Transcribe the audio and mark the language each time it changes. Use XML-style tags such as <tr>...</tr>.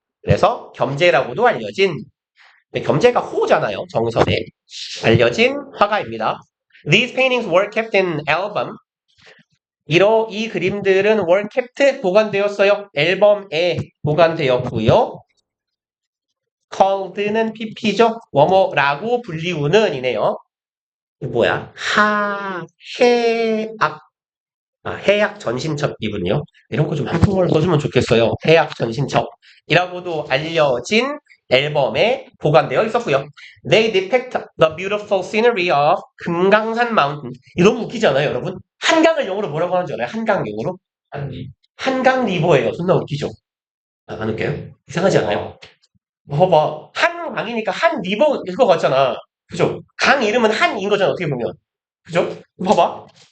<ko>그래서 겸재라고도 알려진 겸재가 호잖아요. 정선에 알려진 화가입니다.</ko> <en>These paintings were kept in album.</en> <ko>이 그림들은</ko> <en>were kept</en> <ko>보관되었어요. 앨범에 보관되었고요. called는 pp죠. 뭐뭐라고 불리우는 이네요. 뭐야? 해악. 해약 전신첩이군요. 이런 거 좀 한국어로 써주면 좋겠어요. 해약 전신첩이라고도 알려진 앨범에 보관되어 있었고요.</ko> <en>They depict the beautiful scenery of 금강산 mountain.</en> <ko>이거 너무 웃기지 않아요, 여러분? 한강을 영어로 뭐라고 하는 줄 알아요? 한강 영어로? 한강 리버예요. 존나 웃기죠? 안 웃겨요? 이상하지 않아요? 봐봐. 한강이니까 한 리버 일것 같잖아. 그죠? 강 이름은 한인 거잖아, 어떻게 보면. 그죠? 봐봐.</ko>